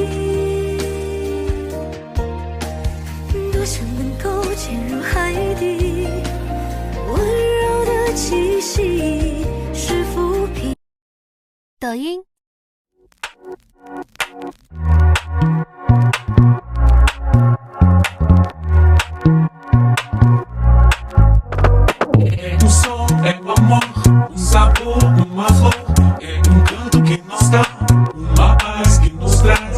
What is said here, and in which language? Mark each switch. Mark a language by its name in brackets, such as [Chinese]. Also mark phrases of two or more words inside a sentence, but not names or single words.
[Chinese] 多想能够潜入海底，温柔的气息是抚平。抖音。 [Portuguese] O som é o amor, um sabor, uma flor, é canto que nos dá, uma paz que nos traz.